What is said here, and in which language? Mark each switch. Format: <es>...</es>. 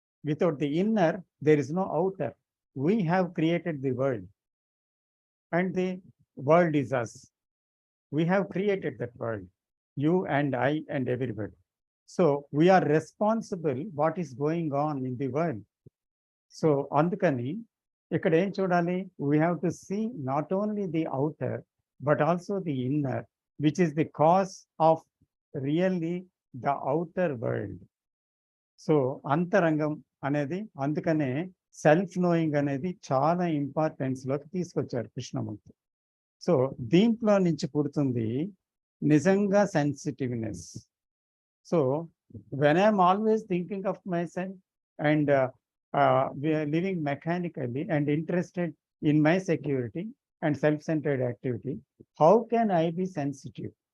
<en>Without the inner, there is no outer. We have created the world, and the world is us. We have created that world, you and I and everybody. So we are responsible what is going on in the world.</en> <te>So అందుకని ఇక్కడ ఏం చూడాలి?</te> <en>We have to see not only the outer, but also the inner, which is the cause of really the outer world.</en> <te>So అంతరంగం అనేది, అందుకనే self knowing అనేది చాలా ఇంపార్టెన్స్లోకి తీసుకొచ్చారు కృష్ణమూర్తి. సో దీంట్లో నుంచి పుడుతుంది నిజంగా sensitiveness.</te> <en>So when I'm always thinking of my self and living mechanically and interested in my security and self-centred activity, how can I be sensitive?</en>